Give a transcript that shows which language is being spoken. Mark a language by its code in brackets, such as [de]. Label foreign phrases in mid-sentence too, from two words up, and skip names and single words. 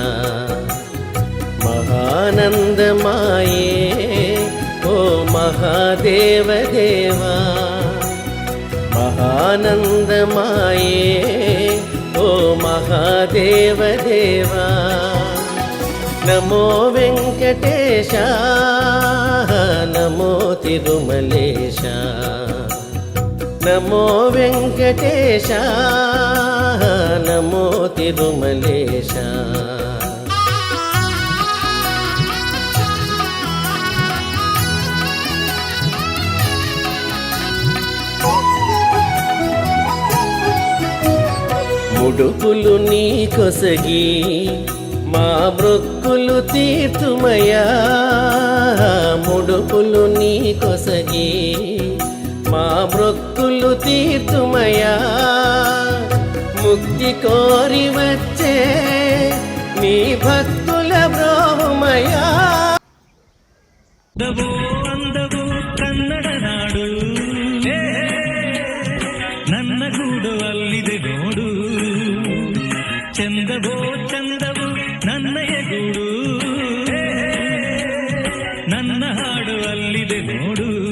[kn] ಮಹಾನಂದಮಾಯೇ ಓ ಮಹಾದೇವ ದೇವ, ಮಹಾನಂದಮಾಯೇ ಓ ಮಹಾದೇವ ದೇವ. ನಮೋ ವೆಂಕಟೇಶ, ನಮೋ ತಿರುಮಲೇಶ, ನಮೋ ವೆಂಕಟೇಶ, ನಮೋ ತಿರುಮಲೇಶ. [te] ముడుపులు నీ కొసగి మా బ్రొక్కులు తీర్చుమయా, ముడుపులు నీ కొసగి మా బ్రొక్కులు తీర్చుమయా. ముక్తి కోరి వచ్చే నీ భక్తుల బ్రోహుమయా. [kn] అందవు ಕನ್ನಡ ನಾಡು, ನನ್ನ ಗೂಡು ಅಲ್ಲಿದೆ ನೋಡು. ಚಂದವೋ ಚಂದವು ನನ್ನಯ ಗೂಡು, ನನ್ನ ಹಾಡು ಅಲ್ಲಿದೆ ನೋಡು.